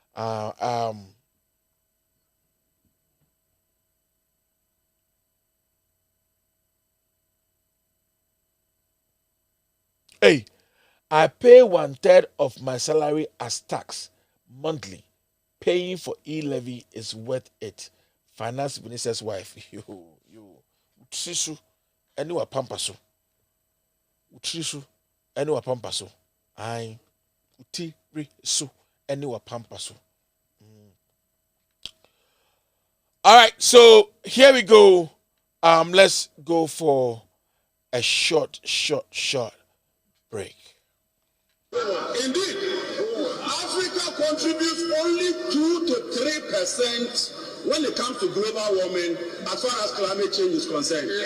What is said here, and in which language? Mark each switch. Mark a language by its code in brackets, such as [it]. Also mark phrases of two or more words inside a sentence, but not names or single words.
[en] Hey, I pay 1/3 of my salary as tax monthly. Paying for e-levy is worth it. Finance minister's wife. You. Utrisu. Anywa pampaso. Utrisu. Anywa pampaso. I. Utirisu. Anywa pampaso. All right, so here we go. Let's go for a short break. Indeed, Africa contributes only 2 to 3% when it comes to global warming as far as climate change is concerned.